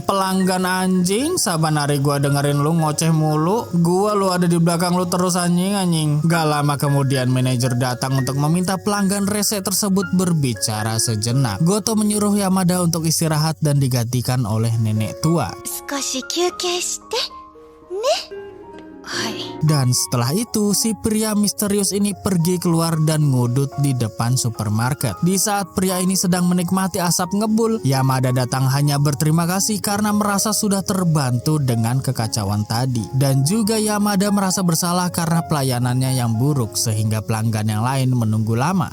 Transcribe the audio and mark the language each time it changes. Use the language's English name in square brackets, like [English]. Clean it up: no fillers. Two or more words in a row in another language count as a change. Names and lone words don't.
[Indonesian] Pelanggan anjing, saban hari gua dengerin lu ngoceh mulu, gua lu ada di belakang lu terus anjing. Gak lama kemudian manajer datang untuk meminta pelanggan rese tersebut berbicara sejenak. Goto menyuruh Yamada untuk istirahat dan digantikan oleh nenek tua. [Japanese] 少し休憩してね。はい。 [Indonesian] Dan setelah itu si pria misterius ini pergi keluar dan ngudut di depan supermarket. Di saat pria ini sedang menikmati asap ngebul, Yamada datang hanya berterima kasih karena merasa sudah terbantu dengan kekacauan tadi. Dan juga Yamada merasa bersalah karena pelayanannya yang buruk sehingga pelanggan yang lain menunggu lama.